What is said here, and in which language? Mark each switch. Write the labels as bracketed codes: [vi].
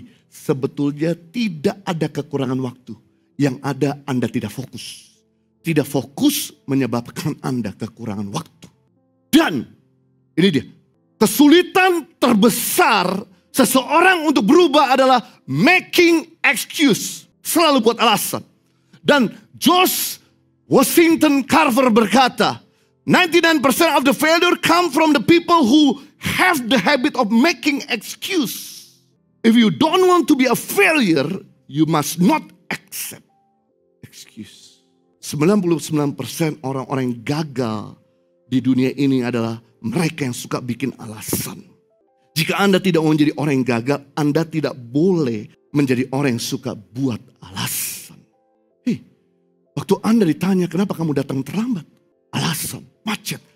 [id] Sebetulnya tidak ada kekurangan waktu. Yang ada Anda tidak fokus. Tidak fokus menyebabkan Anda kekurangan waktu. Dan ini dia, kesulitan terbesar Seseorang untuk berubah adalah [en] making excuse. [id] Selalu buat alasan. Dan George Washington Carver berkata, [en] 99% of the failure come from the people who have the habit of making excuse. If you don't want to be a failure, you must not accept excuse. [id] 99% orang-orang yang gagal di dunia ini adalah mereka yang suka bikin alasan. Jika Anda tidak mau menjadi orang yang gagal, Anda tidak boleh menjadi orang yang suka buat alasan. Waktu Anda ditanya, kenapa kamu datang terlambat? Alasan, macet.